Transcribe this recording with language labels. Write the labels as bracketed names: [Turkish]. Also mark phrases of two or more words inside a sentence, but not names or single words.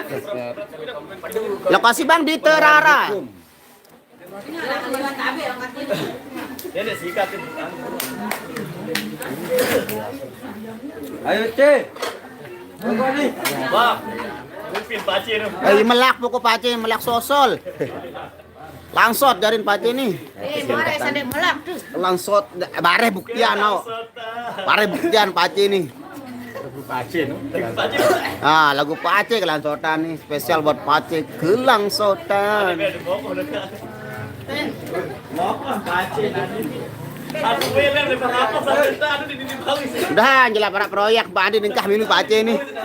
[Indonesian] Lokasi bang di Terara. Ayo, Cek. Tunggu nih. [Sasak] Melak pokok pace, melak sosol. Langsot jarin pace nih. Mare sadek melak tuh. Langsot bare buktian no. Bare buktian pace nih. Lagu pace kelangsotan nih, spesial buat pace kelangsotan. [Indonesian] Udah jelas para proyek Pak Adi nikah minum pace nih.